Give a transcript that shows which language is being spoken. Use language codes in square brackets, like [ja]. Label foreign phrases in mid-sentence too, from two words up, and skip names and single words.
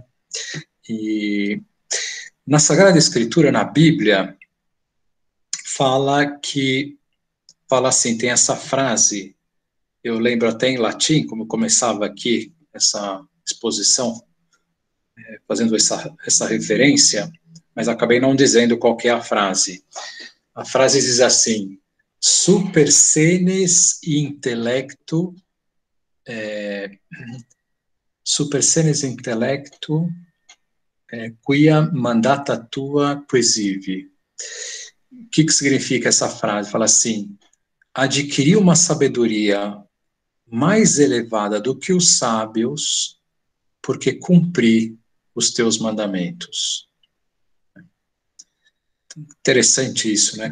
[pt] E na Sagrada Escritura, na Bíblia, fala assim, tem essa frase, eu lembro até em latim, como começava aqui essa exposição, fazendo essa referência, mas acabei não dizendo qual que é a frase. A frase diz assim, [la] super senes intellectu, super senes intellectu, quia mandata tua quesivi. [pt] O que significa essa frase? Fala assim, adquirir uma sabedoria mais elevada do que os sábios, porque cumpri os teus mandamentos. Interessante isso, né?